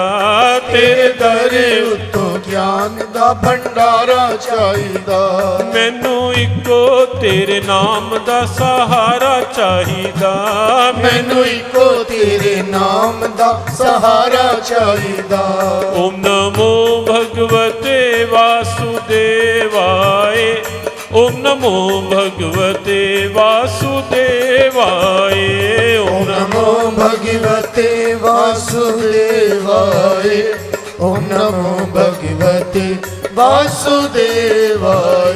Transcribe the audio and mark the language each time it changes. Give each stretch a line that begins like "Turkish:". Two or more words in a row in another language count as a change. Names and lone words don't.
Punjabi: ਤੇਰੇ ਦਰ ਉੱਤੋਂ ਗਿਆਨ ਦਾ ਭੰਡਾਰਾ ਚਾਹੀਦਾ। ਮੈਨੂੰ ਇੱਕੋ ਤੇਰੇ ਨਾਮ ਦਾ ਸਹਾਰਾ ਚਾਹੀਦਾ। ਮੈਨੂੰ ਇੱਕੋ ਤੇਰੇ ਨਾਮ ਦਾ ਸਹਾਰਾ ਚਾਹੀਦਾ।
Sanskrit: ओम नमो भगवते वासुदेवाय। ओम नमो भगवते वासुदेवाय। ओम नमो भगवते वासुदेवाय। ओम नमो भगवते वासुदेवाय।